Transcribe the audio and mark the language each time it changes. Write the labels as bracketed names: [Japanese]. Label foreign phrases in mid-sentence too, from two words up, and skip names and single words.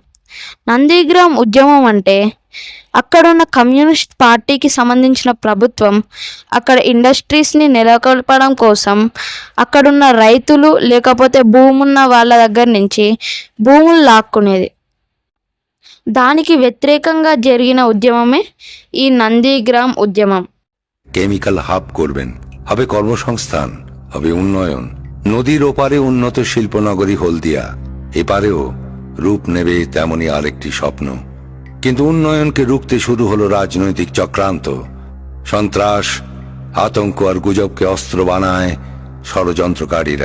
[Telugu] నందిగ్రామ్ ఉద్యమం అంటే అక్కడున్న కమ్యూనిస్ట్ పార్టీకి సంబంధించిన ప్రభుత్వం అక్కడ ఇండస్ట్రీస్ని నెలకొల్పడం కోసం అక్కడున్న రైతులు లేకపోతే భూమున్న వాళ్ళ దగ్గర నుంచి భూములు లాక్కునేది. దానికి వ్యతిరేకంగా జరిగిన উদ্যমమే ఈ నందిగ్రామ్ উদ্যমম। [English] chemical hub [Bangla] করবেন, হবে কর্মসংস্থান, হবে উন্নয়ন। নদীর ওপারে উন্নত শিল্পনগরী হলদিয়া, এপারেও রূপ নেবে তেমনি আরেকটি স্বপ্ন। কিন্তু উন্নয়নকে রুখতে শুরু হলো রাজনৈতিক চক্রান্ত। সন্ত্রাস, আতঙ্ক আর গুজবকে অস্ত্র বানায় ষড়যন্ত্রকারীরা।